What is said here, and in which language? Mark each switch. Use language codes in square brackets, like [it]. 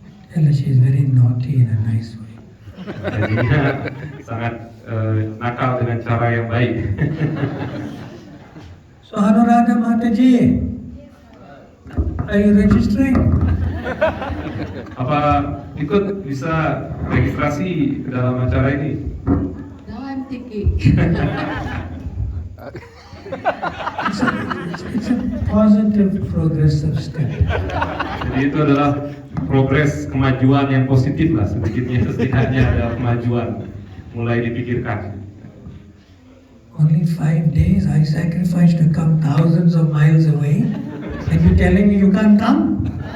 [en] Tell her she's very naughty in a nice way. [id] Jadinya sangat nakal dengan cara yang baik. [en] So Anuradha Mataji, are you registering? [id] Apa ikut bisa registrasi ke dalam acara ini? [en] Now I'm thinking. It's a positive progressive step. [id] Jadi itu adalah progres kemajuan yang positif lah, setidaknya ada kemajuan mulai dipikirkan. [en] Only 5 days I sacrificed to come thousands of miles away, and you telling me you can't come?